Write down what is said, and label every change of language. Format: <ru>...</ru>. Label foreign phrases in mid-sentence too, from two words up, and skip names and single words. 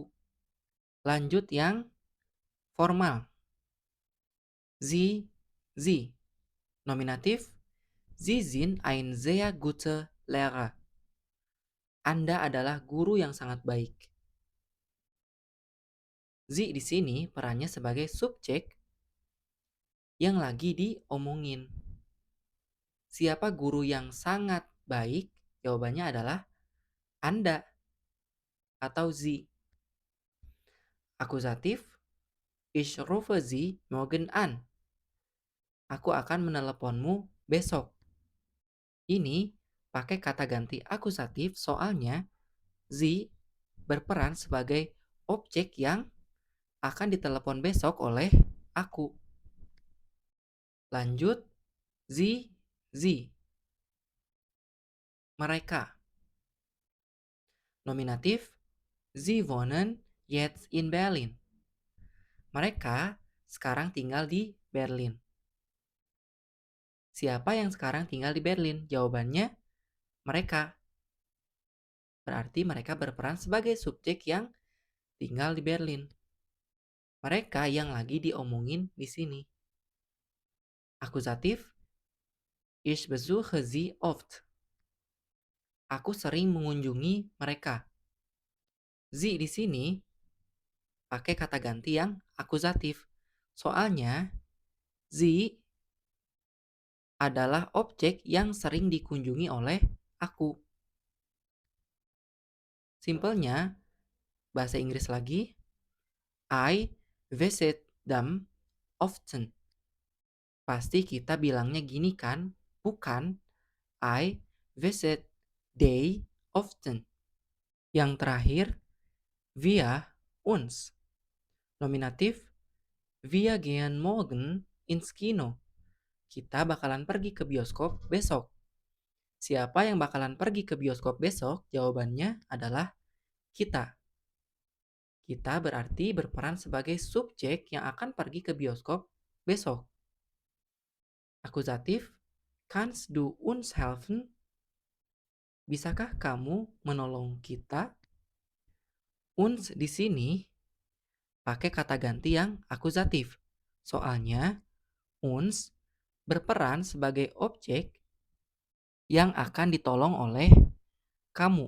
<id>Lanjut yang formal.</id> <de>Sie, sie. Nominatif, Sie sind ein sehr guter Lehrer.</de> <id>Anda adalah guru yang sangat baik. Sie di sini perannya sebagai subjek yang lagi diomongin. Siapa guru yang sangat baik? Jawabannya adalah Anda atau Sie.</id> <de>Akusatif, ich rufe Sie morgen an.</de> <id>Aku akan meneleponmu besok. Ini pakai kata ganti akusatif soalnya Sie berperan sebagai objek yang akan ditelepon besok oleh aku. Lanjut,</id> <de>Sie, sie.</de> <id>Mereka.</id> <de>Nominatif, Sie wohnen jetzt in Berlin.</de> <id>Mereka sekarang tinggal di Berlin. Siapa yang sekarang tinggal di Berlin? Jawabannya mereka. Berarti mereka berperan sebagai subjek yang tinggal di Berlin. Mereka yang lagi diomongin di sini. Akusatif,</id> <de>ich besuche sie oft.</de> <id>Aku sering mengunjungi mereka. Sie di sini pakai kata ganti yang akusatif. Soalnya sie adalah objek yang sering dikunjungi oleh aku. Simpelnya, bahasa Inggris lagi,</id> <en>I visit them often.</en> <id>Pasti kita bilangnya gini kan, bukan</id> <en>I visit they often.</en> <id>Yang terakhir,</id> <de>wir uns. Nominatif, wir gehen morgen ins Kino.</de> <id>Kita bakalan pergi ke bioskop besok. Siapa yang bakalan pergi ke bioskop besok? Jawabannya adalah kita. Kita berarti berperan sebagai subjek yang akan pergi ke bioskop besok. Akusatif,</id> <de>kannst du uns helfen?</de> <id>Bisakah kamu menolong kita? Uns di sini pakai kata ganti yang akusatif. Soalnya uns berperan sebagai objek yang akan ditolong oleh kamu.</id>